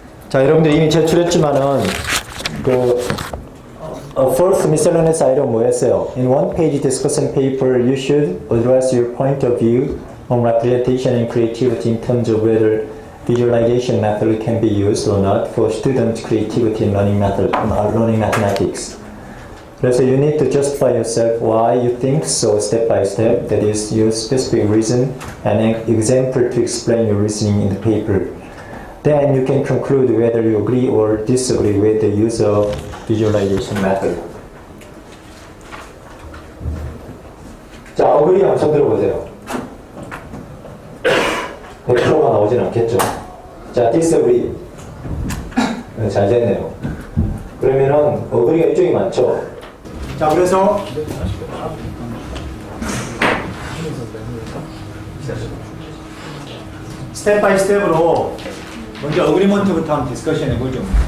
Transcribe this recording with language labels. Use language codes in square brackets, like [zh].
[ko] 자, 여러분들 이미 제출했지만은 [en] fourth miscellaneous item [ko] 뭐였어요? [en] In one page discussion paper, you should address your point of view on representation and creativity in terms of whether visualization method can be used or not for student creativity in learning mathematics. 그래서 you need to justify yourself why you think so step by step. That is, use specific reason and an example to explain your reasoning in the paper. Then you can conclude whether you agree or disagree with the use of visualization method. [ko] 자, agree 한번 손 들어보세요. 100%가 나오진 않겠죠. 자, disagree. 잘 됐네요. 그러면은 agree가 이쪽이 많죠. 자, 그래서 스텝 바이 스텝으로 먼저 어그리먼트부터 한번 디스커션 해보죠.